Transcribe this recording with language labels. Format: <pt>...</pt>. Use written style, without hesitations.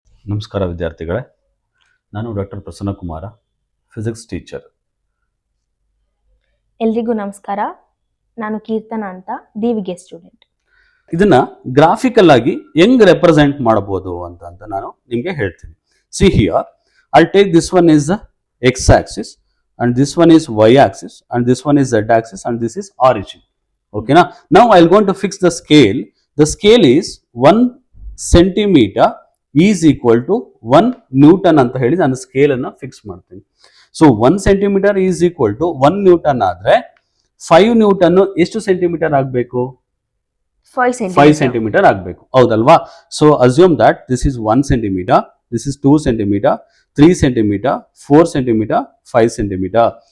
<kn>ನಮಸ್ಕಾರ ವಿದ್ಯಾರ್ಥಿಗಳೇ, ನಾನು doctor Prasanna Kumara, physics teacher. ಎಲ್ರಿಗೂ ನಮಸ್ಕಾರ. ನಾನು ಕೀರ್ತನ ಅಂತ, ದೀವಿಗೆ ಸ್ಟೂಡೆಂಟ್. ಇದನ್ನ ಗ್ರಾಫಿಕಲ್ ಆಗಿ ಹೆಂಗ್ ರೆಪ್ರೆಸೆಂಟ್ ಮಾಡಬಹುದು ಅಂತ ನಾನು ನಿಮಗೆ ಹೇಳ್ತೀನಿ.</kn> <en>See here, I'll take this one is the x axis and this one is y axis and this one is z axis and this is origin. Okay, now I'll going to fix the scale. The scale is 1 centimeter is equal to 1 Newton</en> <kn>ಅಂತ ಹೇಳಿ ನಾನು scale ಅನ್ನ fix ಮಾಡ್ತೀನಿ. So</kn> <en>1 centimetre is equal to 1 newton</en> <kn>ಆದ್ರೆ 5 Newton ಎಷ್ಟು centimetre ಆಗಬೇಕು? 5 centimetre ಆಗಬೇಕು, ಹೌದಲ್ವಾ?</kn> <en>So assume that this is 1 centimetre, this is 2 centimetre, 3 centimetre, 4 centimetre, 5 centimetre.</en>